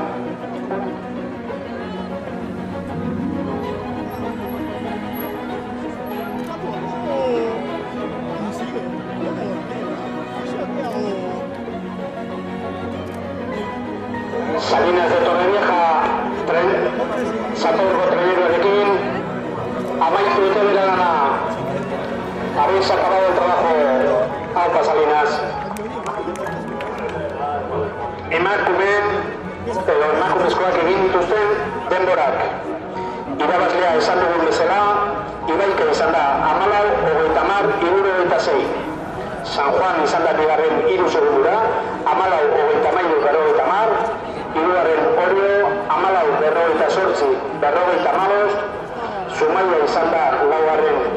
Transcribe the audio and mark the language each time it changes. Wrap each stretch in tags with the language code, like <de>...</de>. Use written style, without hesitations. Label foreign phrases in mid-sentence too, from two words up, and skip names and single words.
<eu>Salinas de Torrevieja, Zatorko traineruarekin, amaitu dute bere lana.</eu> <es>Habéis acabado el trabajo, Alta Salinas.</es> <eu>Emakumezkoak egin dituzten denborak. Irabazlea esan dugun bezala, Ibaika izan da 14:30, 3:26. San Juan izan da bigarren 3 segundura, 14:30, 50, hirugarren Orio, 14:48, 55, Zumaia izan da laugarren</eu>